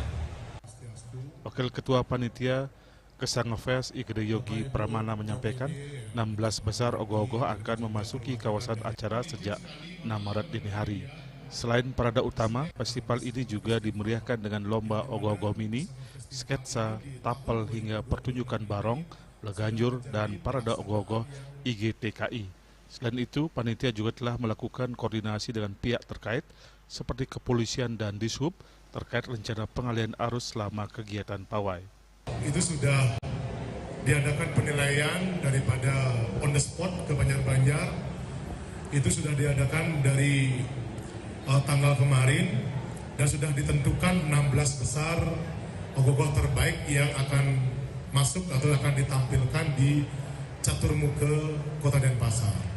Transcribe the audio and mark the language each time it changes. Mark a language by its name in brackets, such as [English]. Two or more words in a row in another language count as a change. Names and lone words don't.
[Indonesian] Wakil Ketua Panitia Kesanga Fest Igede Yogi Pramana menyampaikan 16 besar ogoh-ogoh akan memasuki kawasan acara sejak 6 Maret dini hari. Selain parade utama, festival ini juga dimeriahkan dengan lomba ogoh-ogoh mini, sketsa, tapel hingga pertunjukan barong, leganjur, dan parade ogoh-ogoh IGTKI. Selain itu, panitia juga telah melakukan koordinasi dengan pihak terkait seperti kepolisian dan Dishub terkait rencana pengalihan arus selama kegiatan pawai. Itu sudah diadakan penilaian daripada [English] on the spot [Indonesian] ke Banjar-Banjar. Itu sudah diadakan dari tanggal kemarin dan sudah ditentukan 16 besar ogoh-ogoh terbaik yang akan masuk atau akan ditampilkan di Caturmuka Kota Denpasar.